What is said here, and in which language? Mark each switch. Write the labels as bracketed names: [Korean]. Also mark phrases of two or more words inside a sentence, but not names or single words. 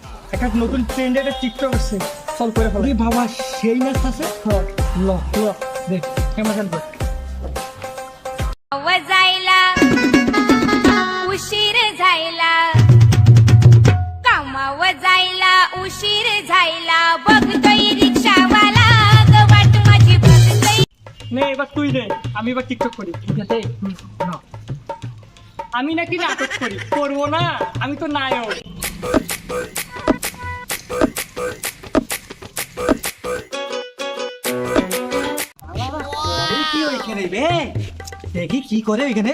[Bangla] একটা নতুন ট্রেন্ডের টিকটক আছে, চল করে ফেলো। বাবা সেই নাচ আছে। ল ল দেখ কেমন খেলবে। [Marathi] जायला उशीर झायला कामाव जायला उशीर झायला बघतोय रिक्षावाला ग वाट माझी बघतोय [Bangla] নে এবার তুই নে, আমি এবার টিকটক করি। ঠিক আছে না। আমি নাকি নাটক করি, করবো না, আমি তো নায়ক। কি ওইখানে বে দেখি কি করে ওইখানে।